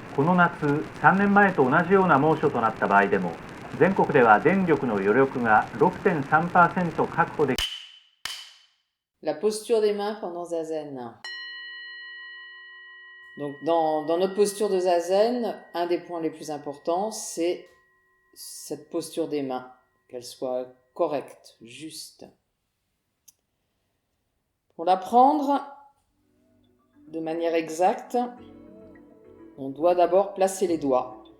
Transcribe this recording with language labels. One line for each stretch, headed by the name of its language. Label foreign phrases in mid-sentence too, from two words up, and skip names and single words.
Japanese: この夏、3年前と同じような猛暑となった場合でも、全国では電力の余力が 6.3% 確保でき。
French: La posture des mains pendant Zazen. Donc dans notre posture de Zazen, un des points les plus importants, c'est cette posture des mains, qu'elle soit correcte, juste. Pour l'apprendre de manière exacte, on doit d'abord placer les doigts.